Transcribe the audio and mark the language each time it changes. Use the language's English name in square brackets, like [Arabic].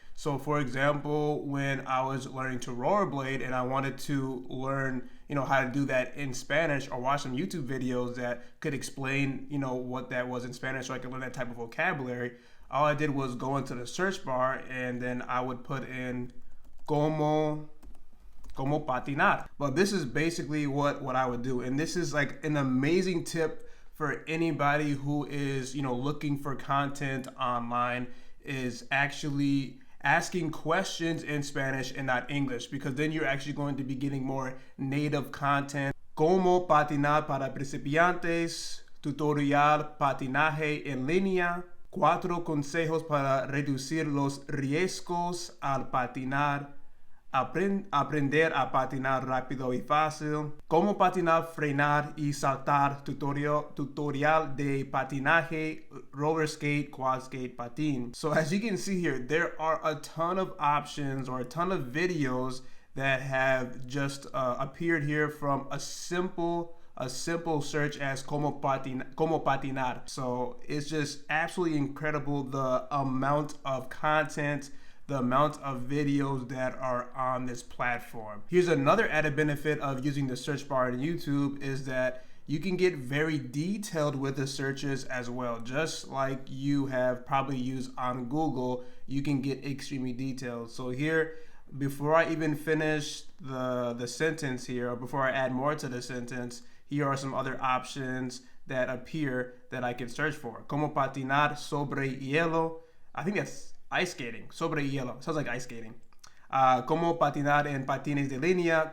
[English] So for example, when I was learning to rollerblade and I wanted to learn, you know, how to do that in Spanish, or watch some YouTube videos that could explain, you know, what that was in Spanish so I could learn that type of vocabulary, all I did was go into the search bar and then I would put in [Spanish] como patinar. [English] But this is basically what I would do. And this is like an amazing tip for anybody who is, looking for content online is actually asking questions in Spanish and not English, because then you're actually going to be getting more native content. [Spanish] Cómo patinar para principiantes, tutorial patinaje en línea, 4 consejos para reducir los riesgos al patinar, aprender a patinar rápido y fácil, cómo patinar, frenar y saltar, tutorial de patinaje, roller skate, quad skate, patín. [English] So as you can see here, there are a ton of options or a ton of videos that have just appeared here from a simple search as [Spanish] como patinar. [English] So it's just absolutely incredible the amount of content, the amount of videos that are on this platform. Here's another added benefit of using the search bar in YouTube is that you can get very detailed with the searches as well. Just like you have probably used on Google, you can get extremely detailed. So here, before I even finish the sentence here, or before I add more to the sentence, here are some other options that appear that I can search for. [Spanish] Como patinar sobre hielo. [English] I think that's ice skating. [Spanish] Sobre hielo. [English] Sounds like ice skating. [Spanish] Como patinar en patines de línea.